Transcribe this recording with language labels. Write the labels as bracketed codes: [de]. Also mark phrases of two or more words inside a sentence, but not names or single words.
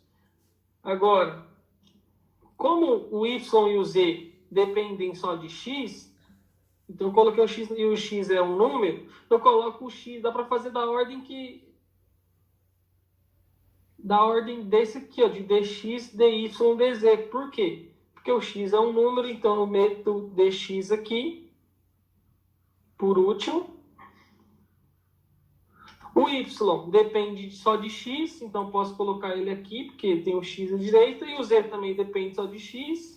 [pt] Agora, como o y e o z dependem só de x... Então, eu coloquei o x e o x é um número, eu coloco o x, dá para fazer da ordem desse aqui, ó, de dx, dy, dz. Por quê? Porque o x é um número, então eu meto dx aqui, por último. O y depende só de x, então posso colocar ele aqui, porque tem o x à direita, e o z também depende só de x.